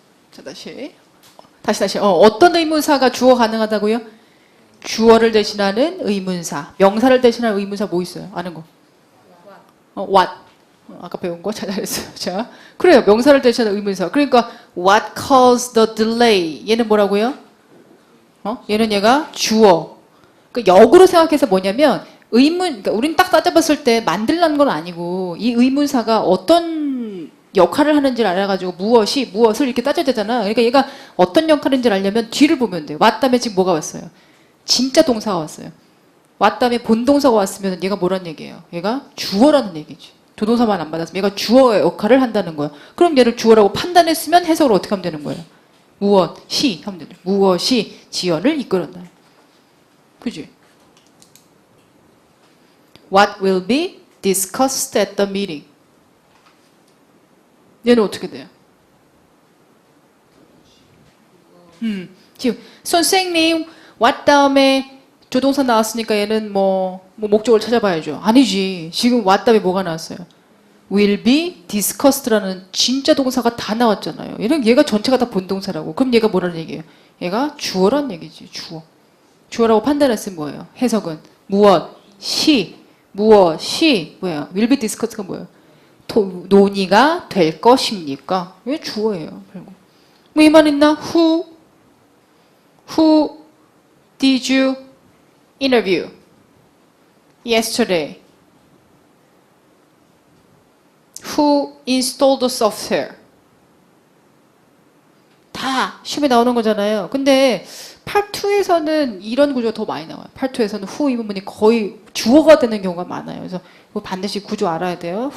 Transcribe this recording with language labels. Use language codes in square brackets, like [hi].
[ko] 자, 다시. 어떤 의문사가 주어 가능하다고요? 주어를 대신하는 의문사. 명사를 대신하는 의문사 뭐 있어요? 아는 거? what. 아까 배운 거 잘했어요. 자, 그래요. 명사를 대신하는 의문사. 그러니까 [en] what caused the delay? [ko] 얘는 뭐라고요? 얘가 주어. 그러니까 역으로 생각해서 뭐냐면 그러니까 우린 딱 따져봤을 때 만들라는 건 아니고 이 의문사가 어떤 역할을 하는지를 알아가지고 무엇을 이렇게 따져야 되잖아. 그러니까 얘가 어떤 역할인지를 알려면 뒤를 보면 돼요. 왔다음에 지금 뭐가 왔어요? 진짜 동사가 왔어요. 왔다음에 본동사가 왔으면 얘가 뭐란 얘기예요? 얘가 주어라는 얘기지. 조동사만 안 받았으면 얘가 주어의 역할을 한다는 거예요. 그럼 얘를 주어라고 판단했으면 해석을 어떻게 하면 되는 거예요? 무엇이 하면 되는 거예요. 무엇이 지연을 이끌었나요? 그지? [en] What will be discussed at the meeting? [ko] 얘는 어떻게 돼요? 지금 선생님 what 다음에 조동사 나왔으니까 얘는 뭐 목적을 찾아봐야죠. 아니지. 지금 what 다음에 뭐가 나왔어요? will be discussed라는 진짜 동사가 다 나왔잖아요. 얘가 전체가 다 본동사라고. 그럼 얘가 뭐라는 얘기예요? 얘가 주어란 얘기지. 주어. 주어라고 판단했으면 뭐예요? 해석은 무엇이 뭐예요? will be discussed가 뭐예요? 논의가 될 것입니까? 왜 주어예요, 결국. 뭐 이 말 있나? [en] Who did you interview yesterday? Who installed the software? [ko] 다 시험에 나오는 거잖아요. 근데 Part 2에서는 이런 구조가 더 많이 나와요. Part 2에서는 who 이 부분이 거의 주어가 되는 경우가 많아요. 그래서 이거 반드시 구조 알아야 돼요.